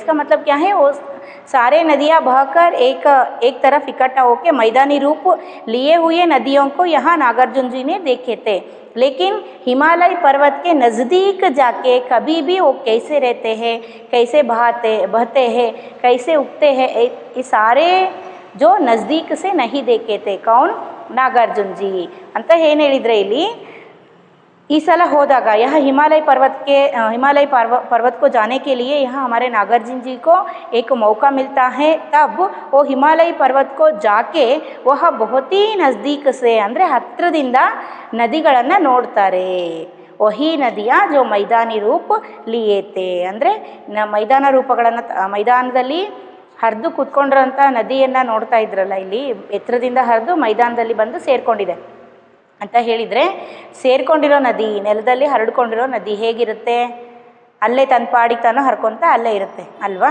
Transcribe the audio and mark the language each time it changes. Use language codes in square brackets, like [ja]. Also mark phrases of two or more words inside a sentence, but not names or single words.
[hi] इसका मतलब क्या है, वो सारे नदियाँ बहकर एक तरफ इकट्ठा होकर मैदानी रूप लिए हुए नदियों को यहाँ नागार्जुन जी ने देखे थे. लेकिन हिमालय पर्वत के नज़दीक जाके कभी भी वो कैसे रहते हैं, कैसे बहते हैं, कैसे उगते हैं, ये सारे जो नज़दीक से नहीं देखे थे. [kn] कौन? नागार्जुन जी ಅಂತ ಏನು ಹೇಳಿದರೆ ಇಲ್ಲಿ, [hi] इस साल होदागा यहाँ हिमालय पर्वत को जाने के लिए यहाँ हमारे नागार्जुन जी को एक मौका मिलता है. तब वो हिमालय पर्वत को जाके वह बहुत ही नज़दीक से [kn] ಅಂದರೆ ಹತ್ತಿರದಿಂದ ನದಿಗಳನ್ನು ನೋಡ್ತಾರೆ. [hi] वही नदियाँ जो मैदानी रूप लिए थे, [kn] ಅಂದರೆ ಮೈದಾನ ರೂಪಗಳನ್ನು ಮೈದಾನದಲ್ಲಿ ಹರಿದು ಕೂತ್ಕೊಂಡಿರೋಂಥ ನದಿಯನ್ನು ನೋಡ್ತಾ ಇದ್ರಲ್ಲ, ಇಲ್ಲಿ ಎತ್ತರದಿಂದ ಹರಿದು ಮೈದಾನದಲ್ಲಿ ಬಂದು ಸೇರಿಕೊಂಡಿದೆ ಅಂತ ಹೇಳಿದರೆ, ಸೇರ್ಕೊಂಡಿರೋ ನದಿ, ನೆಲದಲ್ಲಿ ಹರಡ್ಕೊಂಡಿರೋ ನದಿ ಹೇಗಿರುತ್ತೆ, ಅಲ್ಲೇ ತನ್ನ ಪಾಡಿಗೆ ತಾನು ಹರ್ಕೊತ ಅಲ್ಲೇ ಇರುತ್ತೆ ಅಲ್ವಾ.